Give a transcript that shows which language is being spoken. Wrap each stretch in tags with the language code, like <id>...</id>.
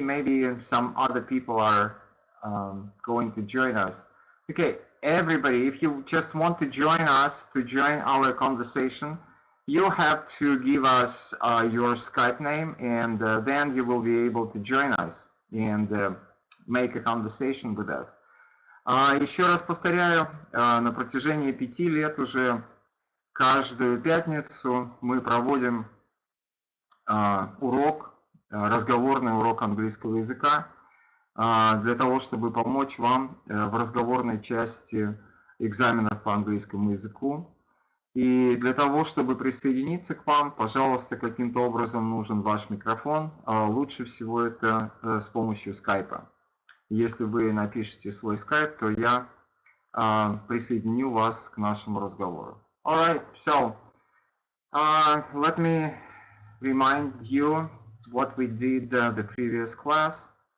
<en>Maybe some other people are going to join us. Okay, everybody, if you just want to join us, to join our conversation, you have to give us your Skype name, and then you will be able to join us and make a conversation with us.</en> <ru>Еще раз повторяю, на протяжении 5 лет уже каждую пятницу мы проводим урок, разговорный урок английского языка, для того, чтобы помочь вам в разговорной части экзаменов по английскому языку. И для того, чтобы присоединиться к вам, пожалуйста, каким-то образом нужен ваш микрофон. Лучше всего это с помощью скайпа. Если вы напишите свой скайп, то я присоединю вас к нашему разговору.</ru> <en>Alright, so let me remind you what we did the previous class.</en>